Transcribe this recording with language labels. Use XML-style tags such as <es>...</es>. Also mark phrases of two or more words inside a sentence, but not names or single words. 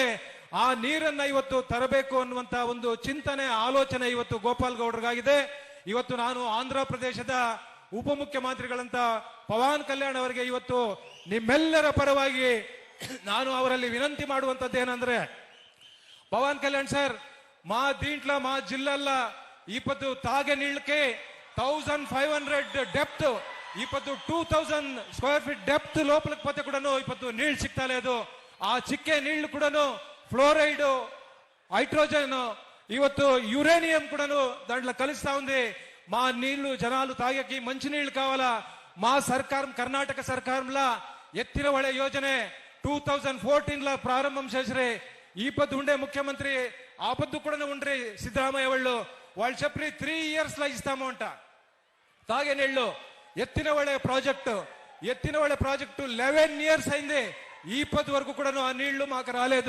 <kn>ಆ ನೀರನ್ನ ಇವತ್ತು ತರಬೇಕು ಅನ್ನುವಂತ ಒಂದು ಚಿಂತನೆ, ಆಲೋಚನೆ ಇವತ್ತು ಗೋಪಾಲ್ ಗೌಡರಿಗಾಗಿದೆ. ಇವತ್ತು ನಾನು ಆಂಧ್ರ ಪ್ರದೇಶದ ಉಪಮುಖ್ಯಮಂತ್ರಿಗಳಂತ ಪವನ್ ಕಲ್ಯಾಣ್ ಅವರಿಗೆ ಇವತ್ತು ನಿಮ್ಮೆಲ್ಲರ ಪರವಾಗಿ ನಾನು ಅವರಲ್ಲಿ ವಿನಂತಿ ಮಾಡುವಂತದ್ದೇನೆಂದ್ರೆ, ಪವನ್ ಕಲ್ಯಾಣ್ ಸರ್,</kn> <te>మా దీంట్లో మా జిల్లాల్లో ఇప్పుడు తాగే నీళ్ళకి 1500 డెప్త్, ఇప్పుడు 2000</te> <en>square feet depth</en> <te>లోపలికి పోతే కూడాను ఇప్పుడు నీళ్లు సిక్తా లేదు. ఆ చిక్కే నీళ్లు కూడాను ఫ్లోరైడ్, హైడ్రోజన్, ಇವತ್ತು యురేనియం కూడాను దాంట్లో కలుస్తా ఉంది. మా నీళ్లు జనాలు తాగేకి మంచి నీళ్లు కావాలా. మా సర్కారం, కర్ణాటక సర్కారంలో ఎత్తిన ಹೊಳೆ ಯೋಜನೆ 2014 ప్రారంభం చేసిరే. ఈ పొద్దు ఉండే ముఖ్యమంత్రి ఆ పొద్దు కూడా ఉండ్రి సిద్ధరామయ్య వాళ్ళు చెప్పి 3 years లో ఇస్తాము అంట తాగే నీళ్లు. ఎత్తిన ಹೊಳೆ ప్రాజెక్టు 11 years అయింది, ఈ పొద్దు వరకు కూడా ఆ నీళ్లు మాకు రాలేదు.</te>